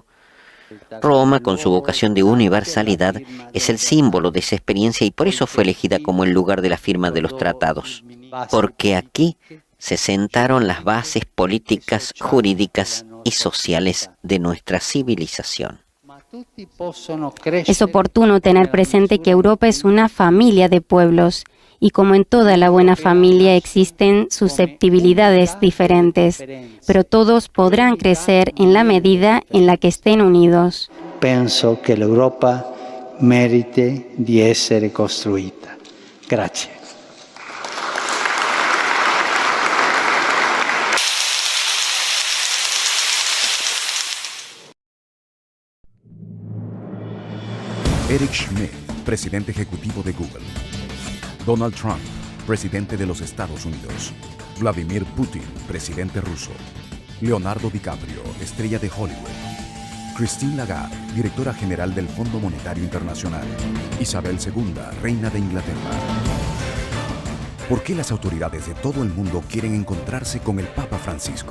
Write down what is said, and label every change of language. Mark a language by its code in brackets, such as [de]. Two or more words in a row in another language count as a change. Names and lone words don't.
[es] Roma, con su vocación de universalidad, es el símbolo de esa experiencia y por eso fue elegida como el lugar de la firma de los tratados, porque aquí se sentaron las bases políticas, jurídicas y sociales de nuestra civilización. Es oportuno tener presente que Europa es una familia de pueblos y como en toda la buena familia existen susceptibilidades diferentes, pero todos podrán crecer en la medida en la que estén unidos. [it] Penso che l'Europa merite di essere costruita. Grazie. [es] Eric Schmidt, presidente ejecutivo de Google. Donald Trump, presidente de los Estados Unidos. Vladimir Putin, presidente ruso. Leonardo DiCaprio, estrella de Hollywood. Christine Lagarde, directora general del Fondo Monetario Internacional. Isabel II, reina de Inglaterra. ¿Por qué las autoridades de todo el mundo quieren encontrarse con el Papa Francisco?